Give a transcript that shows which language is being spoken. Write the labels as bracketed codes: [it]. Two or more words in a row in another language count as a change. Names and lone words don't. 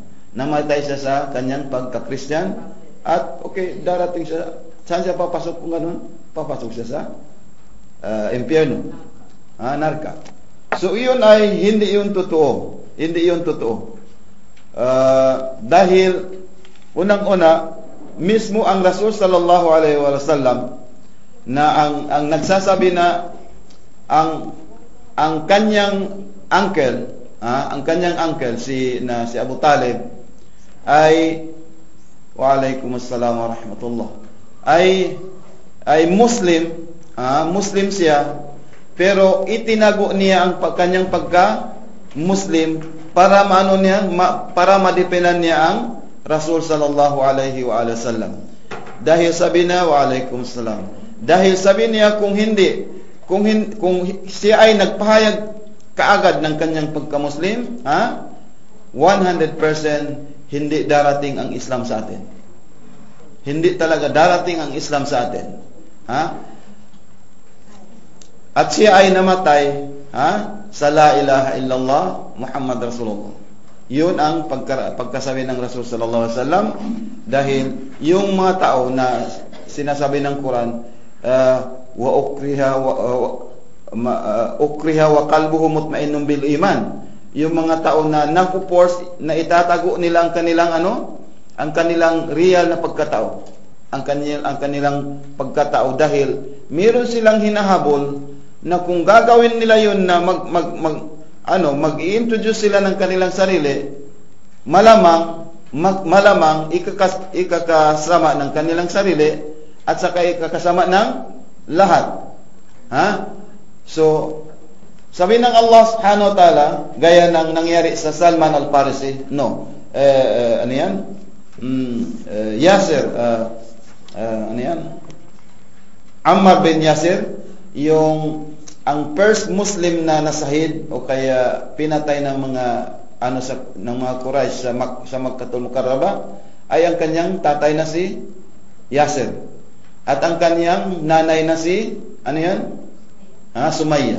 [tl] Namatay siya sa kanyang pagka-Christian at darating siya. Saan siya papasok kung ganun? Papasok siya sa impyerno. Narka. So iyon ay hindi yun totoo. Hindi yun totoo. Dahil unang-una mismo ang Rasul [ar] صلى الله عليه وسلم [tl] na ang nagsasabi na ang kanyang uncle si Abu Talib ay [ar] وعليكم السلام ورحمة الله [tl] ay Muslim siya, pero itinago niya ang kanyang Muslim para para madepenan niya ang Rasul [ar] صلى الله عليه وسلم. [tl] Dahil sabi na Waalaikumsalam. Dahil sabi niya kung siya ay nagpahayag kaagad ng kanyang pagka-Muslim, 100% hindi darating ang Islam sa atin. Hindi talaga darating ang Islam sa atin. At siya ay namatay sa [ar] لا إله إلا الله محمد رسول الله. [tl] Yun ang pagkasabi ng Rasul [ar] صلى الله عليه وسلم. [tl] Dahil yung mga tao na sinasabi ng Quran, [ar] وأكره وقلبه مطمئن بالإيمان. [tl] Yung mga tao na napo-force na itatago nila ang kanilang real na pagkatao. Ang kanilang pagkatao dahil meron silang hinahabol na kung gagawin nila yun na mag-i-introduce sila ng kanilang sarili, malamang ikakasama ng kanilang sarili at saka ikakasama ng lahat. So, sabi ng Allah [ar] سبحانه وتعالى, [tl] gaya ng nangyari sa Salman al-Farisi, Yasir, Ammar bin Yasir, ang first Muslim na nasahid o kaya pinatay ng mga Quraysh sa Makkatul Mukarrama ay ang kanyang tatay na si Yasir at ang kanyang nanay na si Sumayya.